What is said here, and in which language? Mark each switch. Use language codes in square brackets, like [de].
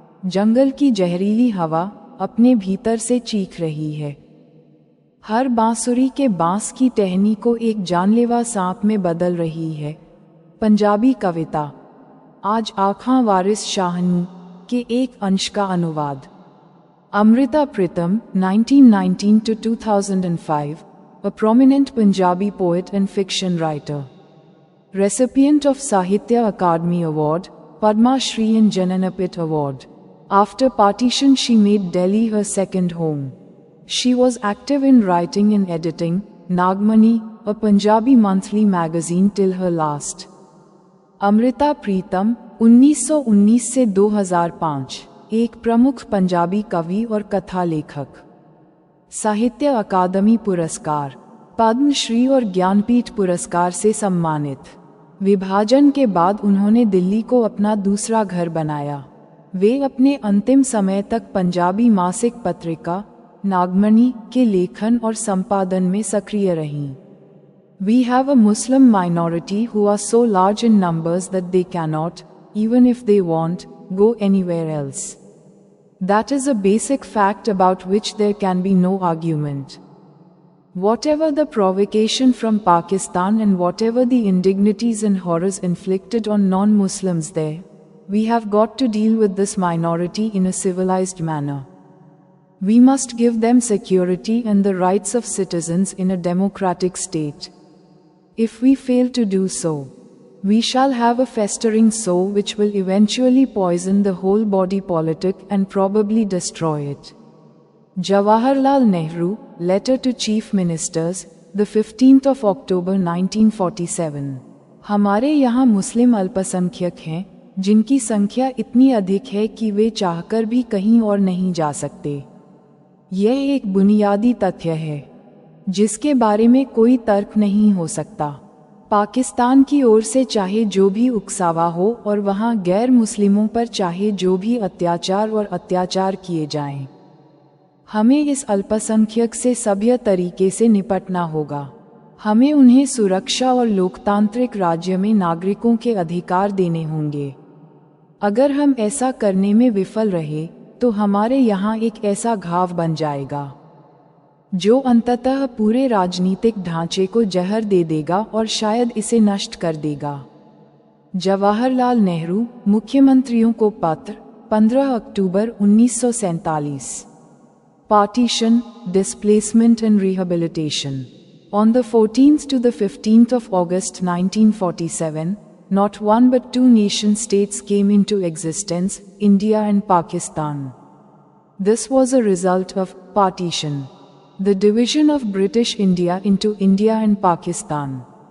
[hi] जंगल की जहरीली हवा अपने भीतर से चीख रही है। हर बांसुरी के बांस की टहनी को एक जानलेवा सांप में बदल रही है। पंजाबी कविता। आज आँखां वारिस शाह नूं के एक अंश का अनुवाद। [en] Amrita Pritam, 1919 to 2005, a prominent Punjabi poet and fiction writer. Recipient of Sahitya Akademi Award, Padma Shri and Jananapith Award. After partition she made Delhi her second home. She was active in writing and editing Nagmani, a Punjabi monthly magazine till her last. [hi] Amrita Pritam, 1919 से 2005, एक प्रमुख पंजाबी कवि और कथा लेखक। साहित्य अकादमी पुरस्कार, पद्म श्री और ज्ञानपीठ पुरस्कार से सम्मानित। विभाजन के बाद उन्होंने दिल्ली को अपना दूसरा घर बनाया। वे अपने अंतिम समय तक पंजाबी मासिक पत्रिका नागमणि के लेखन और संपादन में सक्रिय रहीं। [en] We have a Muslim minority who are so large in numbers that they cannot, even if they want, go anywhere else. That is a basic fact about which there can be no argument. Whatever the provocation from Pakistan and whatever the indignities and horrors inflicted on non-Muslims there, we have got to deal with this minority in a civilized manner. We must give them security and the rights of citizens in a democratic state. If we fail to do so, we shall have a festering sore which will eventually poison the whole body politic and probably destroy it. Jawaharlal Nehru, Letter to Chief Ministers, the 15th of October 1947. [hi] हमारे यहाँ मुस्लिम अल्पसंख्यक हैं, जिनकी संख्या इतनी अधिक है कि वे चाहकर भी कहीं और नहीं जा सकते। यह एक बुनियादी तथ्य है, जिसके बारे में कोई तर्क नहीं हो सकता। पाकिस्तान की ओर से चाहे जो भी उकसावा हो और वहाँ गैर मुस्लिमों पर चाहे जो भी अत्याचार किए जाएं, हमें इस अल्पसंख्यक से सभ्य तरीके से निपटना होगा। हमें उन्हें सुरक्षा और लोकतांत्रिक राज्य में नागरिकों के अधिकार देने होंगे। अगर हम ऐसा करने में विफल रहे तो हमारे यहाँ एक ऐसा घाव बन जाएगा जो अंततः पूरे राजनीतिक ढांचे को जहर दे देगा और शायद इसे नष्ट कर देगा। जवाहरलाल नेहरू, मुख्यमंत्रियों को पत्र, 15 अक्टूबर 1947। [en] Partition, displacement and rehabilitation. On the 14th to the 15th of August 1947, not one but two nation-states came into existence, India and Pakistan. This was a result of partition, the division of British India into India and Pakistan.